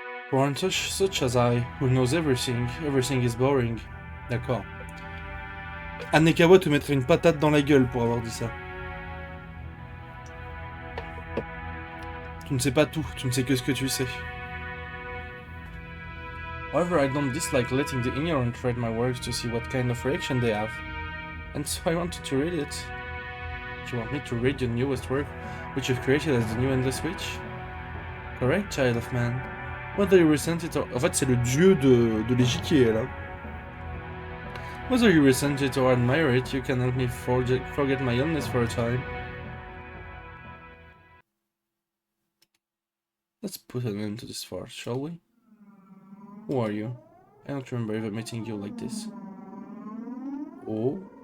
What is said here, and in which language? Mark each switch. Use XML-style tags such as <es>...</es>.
<en>For one such as I, who knows everything is boring.</en> <fr>D'accord. Anekawa te mettrait une patate dans la gueule pour avoir dit ça. Tu ne sais pas tout, tu ne sais que ce que tu sais.</fr> <en>However, I don't dislike letting the ignorant read my works to see what kind of reaction they have. And so I wanted to read it. Do you want me to read your newest work, which you've created as the new Endless Witch? Correct, child of man. Whether you resent it or...</en> <fr>En fait, c'est le dieu de l'échiquier, là.</fr> <en>Whether you resent it or admire it, you can help me forget my illness for a time. Let's put an end to this farce, shall we? Who are you? I don't remember ever meeting you like this. Oh?</en>